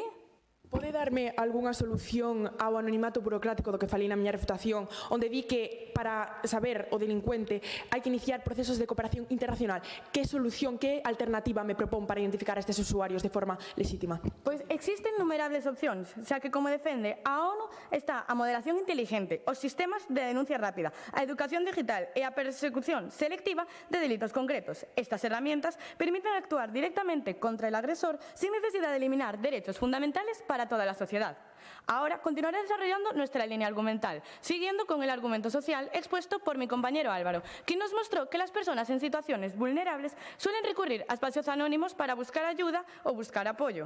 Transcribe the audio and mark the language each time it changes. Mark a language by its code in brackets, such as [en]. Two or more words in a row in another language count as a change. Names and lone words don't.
[gl] Pode darme algunha solución ao anonimato burocrático do que falei na miña refutación, onde di que para saber o delincuente hai que iniciar procesos de cooperación internacional? Que solución, que alternativa me propón para identificar a estes usuarios de forma legítima? Pois existen innumerables opcións, xa que como defende a ONU está a moderación inteligente, os sistemas de denuncia rápida, a educación digital e a persecución selectiva de delitos concretos. [es] Estas herramientas permiten actuar directamente contra el agresor sin necesidad de eliminar derechos fundamentales para toda la sociedad. Ahora continuaré desarrollando nuestra línea argumental, siguiendo con el argumento social expuesto por mi compañero Álvaro, quien nos mostró que las personas en situaciones vulnerables suelen recurrir a espacios anónimos para buscar ayuda o buscar apoyo.